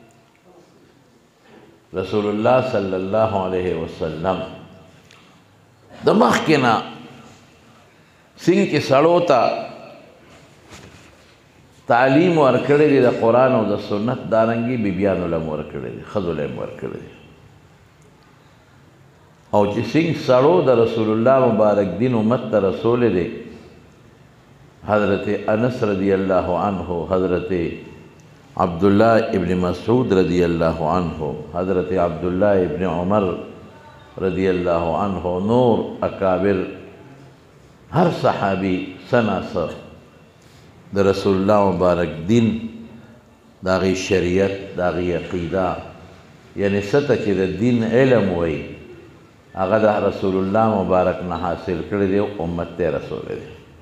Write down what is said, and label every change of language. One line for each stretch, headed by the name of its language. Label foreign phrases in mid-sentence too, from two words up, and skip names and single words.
Pashto: رسول الله
Arabic: صلی الله علیه وسلم
Pashto: د مخکې نه څنګه چې سړو ته تعلیم ورکړی دی د قرآن او د سنت، دارنګې بیبیانو له هم ورکړی دی، ښځو له هم ورکړی دی. او چې څنګه سړو د رسول الله مبارک دین امت ته رسولی دی، حضرت انس رضی
Arabic: اللہ عنہ،
Pashto: حضرت عبداللہ ابن مسعود
Arabic: رضی اللہ عنہ،
Pashto: حضرت عبداللہ ابن عمر
Arabic: رضی اللہ عنہ،
Pashto: نور اکابر ہر صحابی سناسر د رسول اللہ مبارک دین داغی شریعت داغی عقیدہ یعنی سطح چې د دین علم وی هغه د رسول الله مبارک نه حاصل کړی دی، امت ته رسولی دی.